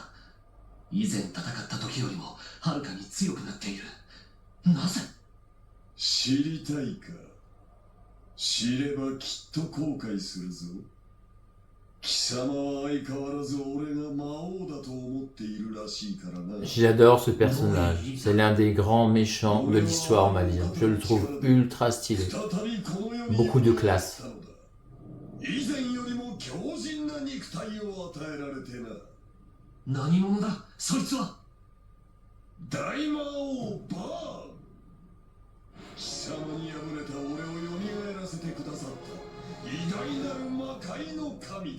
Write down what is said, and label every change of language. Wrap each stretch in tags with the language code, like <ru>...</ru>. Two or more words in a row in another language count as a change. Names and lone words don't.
<ja>以前戦った時よりもはるかに強くなっている。なぜ？知りたいか。知ればきっと後悔するぞ。貴様は相変わらず俺が魔王だと思っているらしいからな。</ja> <fr>J'adore ce personnage. C'est l'un des grands méchants de l'histoire, on va dire. Je le trouve ultra stylé. Beaucoup de classe.</fr> <ja>以前よりも強靭な肉体を与えられてな。何者だそいつは。大魔王バーン。貴様に敗れた俺を蘇らせてくださった偉大なる魔界の神だ。</ja>